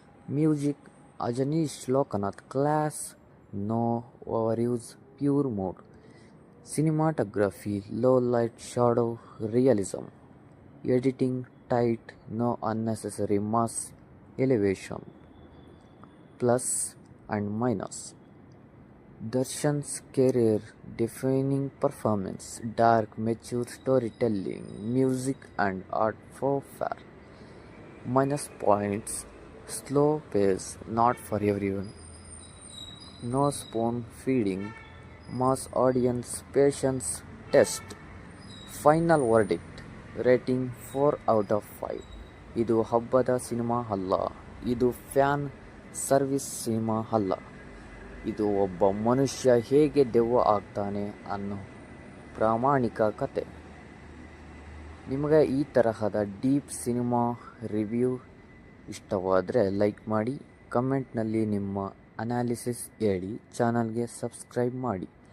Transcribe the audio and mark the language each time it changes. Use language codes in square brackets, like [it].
[en] Music Ajaneesh Loknath class, no overuse, pure mode. Cinematography low light, shadow, realism. Editing tight, no unnecessary mass elevation. Plus and minus. Darshan's career-defining performance, dark, mature storytelling, music and art for fair. Minus points, slow pace, not for everyone. No spoon feeding, mass audience patience test. Final verdict, rating 4 out of 5. [kn] ಇದು ಹಬ್ಬದ cinema ಅಲ್ಲ, ಇದು fan service cinema ಅಲ್ಲ. ಇದು ಒಬ್ಬ ಮನುಷ್ಯ ಹೇಗೆ ದೆವ್ವ ಆಗ್ತಾನೆ ಅನ್ನೋ ಪ್ರಾಮಾಣಿಕ ಕತೆ. ನಿಮಗೆ ಈ ತರಹದ ಡೀಪ್ ಸಿನಿಮಾ ರಿವ್ಯೂ ಇಷ್ಟವಾದರೆ ಲೈಕ್ ಮಾಡಿ, ಕಮೆಂಟ್ನಲ್ಲಿ ನಿಮ್ಮ ಅನಾಲಿಸಿಸ್ ಹೇಳಿ, ಚಾನಲ್ಗೆ ಸಬ್ಸ್ಕ್ರೈಬ್ ಮಾಡಿ.